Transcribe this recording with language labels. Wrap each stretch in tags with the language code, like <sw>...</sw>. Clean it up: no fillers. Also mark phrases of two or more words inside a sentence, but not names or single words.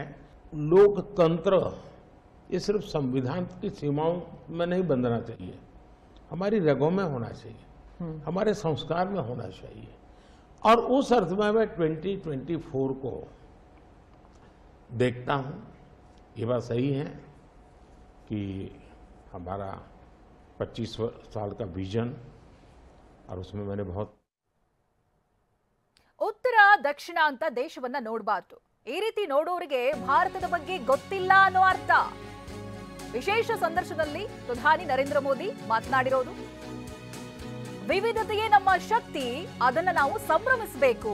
<hi>लोकतंत्र ये सिर्फ संविधान की सीमाओं में नहीं बंधना चाहिए, हमारी रगों में होना चाहिए, हमारे संस्कार में होना चाहिए। और उस अर्थ में मैं 2024 को देखता हूं। ये बात सही है कि हमारा 25 साल का विजन, और उसमें मैंने बहुत</hi> <kn>ಉತ್ತರ ದಕ್ಷಿಣ ಅಂತ ದೇಶವನ್ನ ನೋಡಬಾರ್ದು. ಈ ರೀತಿ ನೋಡೋರಿಗೆ ಭಾರತದ ಬಗ್ಗೆ ಗೊತ್ತಿಲ್ಲ ಅನ್ನೋ ಅರ್ಥ. ವಿಶೇಷ ಸಂದರ್ಶನದಲ್ಲಿ ಪ್ರಧಾನಿ ನರೇಂದ್ರ ಮೋದಿ ಮಾತನಾಡಿರೋದು, ವಿವಿಧತೆಯೇ ನಮ್ಮ ಶಕ್ತಿ, ಅದನ್ನ ನಾವು ಸಂಭ್ರಮಿಸಬೇಕು.</kn>